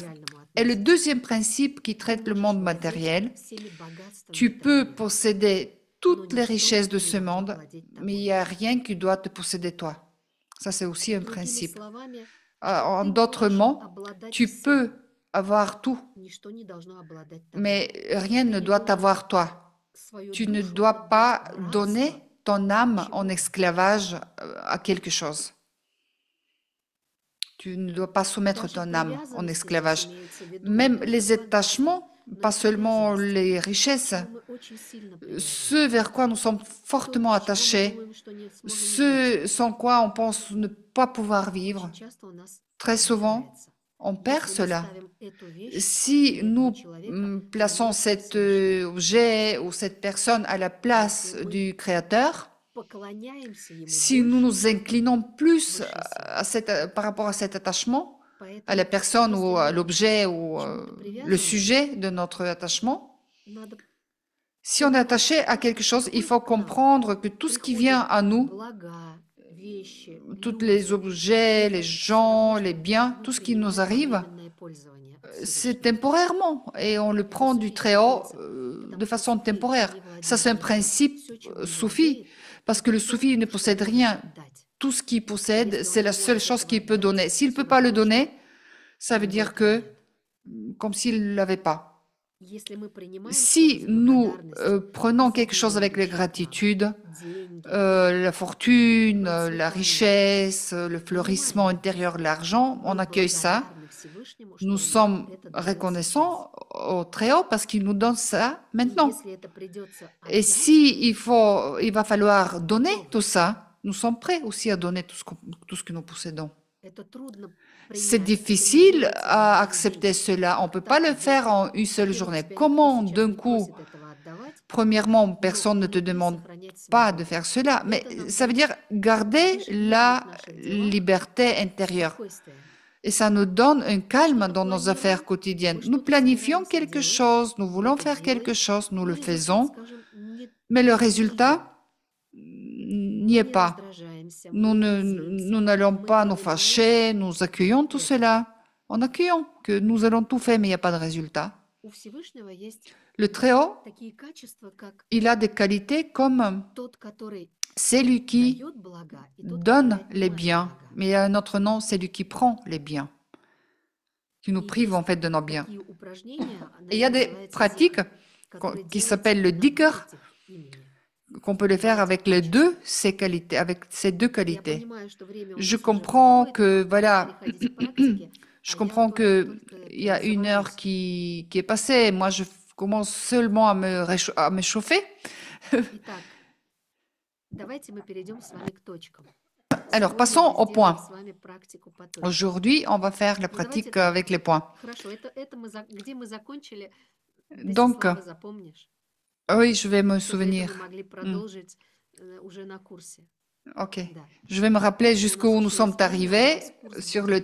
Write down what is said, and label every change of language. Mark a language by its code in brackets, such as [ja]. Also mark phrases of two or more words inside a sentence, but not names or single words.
[fr] Et le deuxième principe qui traite le monde matériel, tu peux posséder toutes les richesses de ce monde, mais il n'y a rien qui doit te posséder toi. Ça, c'est aussi un principe. En [ru] Ты [fr] d'autres [ru] можешь [fr] mots, [ru] обладать [fr] tu [ru] всем, [fr] peux avoir tout, [ru] ничто не должно обладать тобой. [fr] mais rien [ru] Ты [fr] ne [ru] не [fr] doit [ru] должен [fr] t'avoir toi. [ru] свою [fr] Tu ne [ru] душу [fr] dois [ru] отдать [fr] pas [ru] в рабство [fr] donner ton âme en [ru] чему-то. [fr] esclavage à quelque chose. Tu ne dois pas soumettre [ru] Даже [fr] ton âme en [ru] привязанности здесь [fr] esclavage. [ru] имеется в виду не [fr] Même [ru] только [fr] les [ru] богатство, [fr] attachements, [ru] но [fr] pas [ru] и [fr] seulement [ru] привязанность, [fr] les [ru] к [fr] richesses, [ru] чему мы очень сильно [fr] ce [ru] привязаны. [fr] vers quoi nous sommes [ru] То, [fr] fortement [ru] без чего мы [fr] attachés, [ru] думаем, что не сможем жить. [fr] ce sans quoi on pense ne pas pouvoir vivre. [ru] Очень часто у нас [fr] Très souvent, [ru] теряется. [fr] on perd [ru] Если мы [fr] cela. [ru] ставим эту вещь [fr] Si [ru] или этого [fr] nous [ru] человека на [fr] plaçons [ru] место [fr] cet [ru] Всевышнего, [fr] objet ou cette personne à la place [ru] Если мы [fr] du Créateur, [ru] поклоняемся ему [fr] si nous [ru] больше, [fr] nous [ru] чем [fr] inclinons plus [ru] высшей силе. [fr] par rapport à cet attachement, à la [ru] Поэтому, [fr] personne ou [ru] если [fr] à [ru] мы [fr] l'objet [ru] к [fr] ou [ru] чему-то [fr] le [ru] привязаны, [fr] sujet de notre attachement, [ru] надо [fr] si on est [ru] понимать, [fr] attaché [ru] что [fr] à [ru] то, [fr] quelque [ru] что [fr] chose, il [ru] приходит [fr] faut [ru] к нам, [fr] comprendre que tout ce qui vient [ru] приходят [fr] à nous, [ru] блага, вещи, [fr] tous les [ru] люди, [fr] objets, les [ru] это все равно, [fr] gens, les [ru] что [fr] biens, [ru] мы [fr] tout ce qui nous [ru] принимаем во [fr] arrive, [ru] временное пользование от [fr] c'est [ru] Всевышнего. [fr] temporairement et on le [ru] Это [fr] prend du [ru] суфийский [fr] Très-Haut [ru] принцип. Это [fr] de façon [ru] суфий [fr] temporaire. [ru] не [fr] Ça, c'est un [ru] владеет ничем. [fr] principe [ru] Все, чем он [fr] soufi, [ru] владеет, [fr] parce que [ru] это [fr] le [ru] то, [fr] soufi ne [ru] что [fr] possède [ru] он [fr] rien. [ru] может дать. [fr] Tout ce qu'il possède, [ru] Если он [fr] c'est [ru] не [fr] la seule [ru] может [fr] chose [ru] этого [fr] qu'il peut donner. [ru] отдать, [fr] S'il ne peut [ru] всего [fr] pas le [ru] прочего, [fr] donner, ça [ru] у [fr] veut [ru] него [fr] dire [ru] этого [fr] que, [ru] нет. [fr] comme s'il ne l'avait pas. [ru] Если мы принимаем что-то [fr] Si [ru] с [fr] nous [ru] благодарностью, [fr] prenons quelque chose avec la [ru] изобилующее к нам, [fr] gratitude, [ru] деньги, [fr] la fortune, la [ru] процветание, [fr] richesse, le fleurissement [ru] принимаем, [fr] intérieur, l'argent, on [ru] мы [fr] accueille ça. [ru] благодарны Всевышнему, [fr] Nous [ru] что он нам [fr] sommes [ru] это дает сейчас. [fr] reconnaissants au Très-Haut parce qu'il nous donne ça [ru] И [fr] maintenant. [ru] если это придется [fr] Et [ru] отдать, [fr] si il va falloir [ru] мы [fr] donner [ru] готовы. [fr] tout ça, nous sommes prêts aussi à donner tout ce que nous possédons. [ru] Это трудно [fr] C'est [ru] принять, это не [fr] difficile [ru] делается за [fr] à [ru] один [fr] accepter [ru] день. [fr] cela. On ne peut pas [ru] Так [fr] le faire en une seule [ru] во-первых, [fr] journée. [ru] тебя никто [fr] Comment [ru] сейчас [fr] d'un [ru] не [fr] coup, [ru] просит этого отдавать, [fr] premièrement, [ru] но [fr] personne ne te [ru] внутри [fr] demande [ru] сохранять [fr] pas de [ru] свободу. [fr] faire cela, mais [ru] Это нам [fr] ça veut [ru] дает [fr] dire garder [ru] в ежедневных [fr] la [ru] наших делах [fr] liberté intérieure. [ru] спокойствие. [fr] Et ça nous donne un [ru] Мы [fr] calme [ru] что-то [fr] dans nos affaires [ru] планируем, [fr] quotidiennes. [ru] мы [fr] Nous [ru] что-то [fr] planifions [ru] собираемся [fr] quelque [ru] делать, [fr] chose, nous [ru] мы [fr] voulons [ru] это [fr] faire quelque [ru] делаем, [fr] chose, nous [ru] но [fr] le [ru] результат, [fr] faisons, [ru] скажем, [fr] mais le [ru] не идет. [fr] résultat n'y [ru] Мы [fr] est [ru] не [fr] pas. [ru] раздражаемся, [fr] Nous [ru] мы [fr] ne- [ru] не [fr] nous [ru] злимся, [fr] n'allons [ru] мы [fr] pas nous [ru] принимаем [fr] fâcher, nous accueillons tout [ru] это. [fr] cela. En accueillant que nous allons tout faire, mais il n'y a pas de résultat. [ru] У Всевышнего есть [fr] Le Très-Haut, [ru] такие качества, как [fr] il a des qualités comme [ru] тот, который [fr] c'est lui qui [ru] дает блага, и тот, который [fr] donne les [ru] отнимает [fr] biens, [ru] блага. [fr] mais il y a un autre nom, c'est lui qui prend les biens, qui nous [ru] И [fr] prive en [ru] есть [fr] fait de nos biens. [ru] такие упражнения, [fr] Et il y a [ru] наверное, [fr] des [ru] называется [fr] pratiques [ru] зикр, которые [fr] qui [ru] делаются [fr] s'appellent le [ru] на [fr] dhikr, [ru] этих имени, [fr] qu'on peut le faire [ru] на этих [fr] avec les [ru] качествах. [fr] deux, ces qualités, avec ces deux [ru] Я [fr] qualités. [ru] понимаю, что время у [fr] Je [ru] нас уже [fr] comprends [ru] подходит, [fr] que, [ru] нам пора [fr] voilà, [ru] переходить к практике, [fr] je [ru] а я [fr] comprends [ru] только [fr] qu'il y a une heure [ru] призываюсь. [fr] qui est passée. Moi, je commence seulement à me chauffer. [ru] Итак, давайте мы перейдем с вами к точкам. [fr] Alors, [ru] Сегодня [fr] passons [ru] мы [fr] au [ru] сделаем [fr] point. [ru] с вами практику по точкам. [fr] Aujourd'hui, on va faire la [ru] Ну, давайте [fr] pratique [ru] так. [fr] avec les points. [ru] Хорошо, это где мы закончили? [fr] Donc, [ru] Десислава, запомнишь? [fr] oui, je vais me [ru] Чтобы это мы [fr] souvenir. [ru] могли продолжить уже на курсе. [fr] Ok. [ru] Да. [fr] Je vais me rappeler [ru] У нас [fr] jusqu'où nous [ru] еще [fr] sommes [ru] есть время, у [fr] arrivés [ru] нас курс [fr] sur [ru] будет